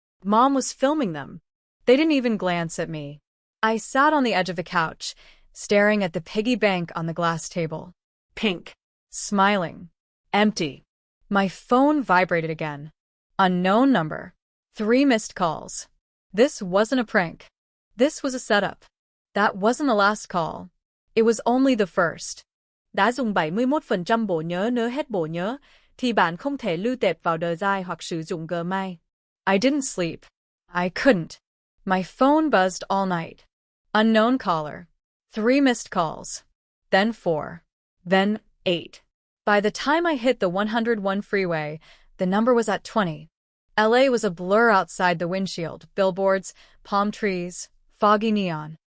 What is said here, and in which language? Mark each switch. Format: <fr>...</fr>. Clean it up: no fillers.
<en>Mom was filming them. They didn't even glance at me. I sat on the edge of the couch, staring at the piggy bank on the glass table. Pink. Smiling. Empty. My phone vibrated again. Unknown number. 3 missed calls. This wasn't a prank. This was a setup. That wasn't the last call. It was only the first.</en> <vi>Đã dùng 71% bộ nhớ nếu hết bộ nhớ, thì bạn không thể lưu tệp vào đời dài hoặc sử dụng Gmail.</vi> <en>I didn't sleep. I couldn't. My phone buzzed all night. Unknown caller. 3 missed calls. Then 4. Then 8. By the time I hit the 101 freeway, the number was at 20. LA was a blur outside the windshield, billboards, palm trees, foggy neon.</en>